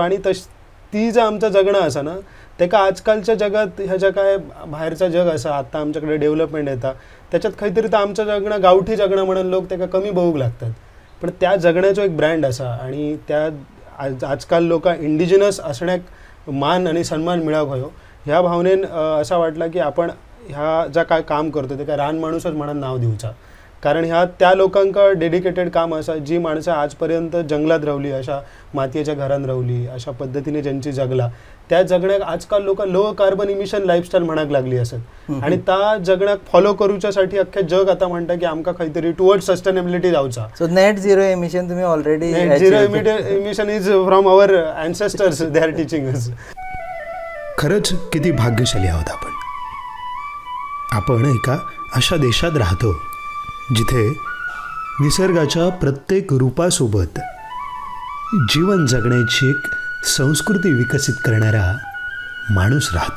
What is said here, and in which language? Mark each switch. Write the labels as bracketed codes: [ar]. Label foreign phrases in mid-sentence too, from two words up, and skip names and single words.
[kok] आनी ती जर आमचं जगणं आसा ना तेका आजकालच्या जगात ह्या जे काय भायरचं जग आसा आत्तां आमच्याकडे डेव्हलपमेंट येता त्याच्यात खंय तरी आमचं जगणं गावठी जगणं म्हणून लोक तेका कमी बघूंक लागतात. पण त्या जगण्याचो एक ब्रँड आसा आणि त्या आजकाल लोकां इंडिजिनस असण्याक मान आणि सन्मान मेळोवंक हवो ह्या भावनेन असं वाटलं की आपण ह्या ज्या काय काम करतो तेका रानमाणूसच म्हणून नाव दिवचा. कारण ह्या त्या लोकांक डेडिकेटेड काम आसा जी माणसं आजपर्यंत जंगलात रावली, अशा मातयेच्या घरान रावली, अशा पद्धतीने ज्यांची जगला त्या जगण्याक आजकाल लोक [en] low carbon emission lifestyle [kok] म्हणाक लागली असत. आणि त्या जगण्याक फॉलो करूच्यासाठी अख्खे जग आता म्हणटा की आमकां खंय तरी [en] towards sustainability [kok] जावचा. [en] so net zero emission तुम्ही ऑलरेडी net zero emission is from our ancestors they are teaching us. [mr] खरंच किती भाग्यशाली आहोत आपण. आपण एका अशा देशात राहतो जिथे निसर्गाच्या प्रत्येक रूपासोबत जीवन जगण्याची एक संस्कृती विकसित करणारा माणूस राहतो.